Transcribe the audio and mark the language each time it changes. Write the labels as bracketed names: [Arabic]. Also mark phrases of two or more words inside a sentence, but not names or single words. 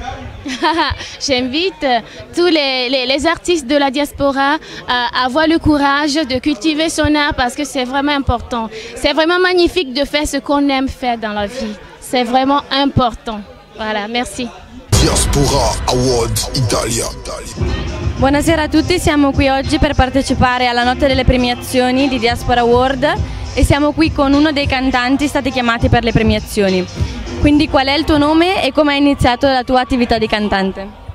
[French] J'invite tous les artistes de la diaspora à avoir le courage de cultiver son art parce que c'est vraiment important. C'est vraiment magnifique de faire ce qu'on aime faire dans la vie. C'est vraiment important. Voilà, merci. [Italian] Diaspora Awards Italia. Buonasera a tutti, siamo qui oggi per partecipare alla notte delle premiazioni di Diaspora Award e siamo qui con uno dei cantanti stati chiamati per le premiazioni. Quindi qual è il tuo nome e come hai iniziato la tua attività di cantante?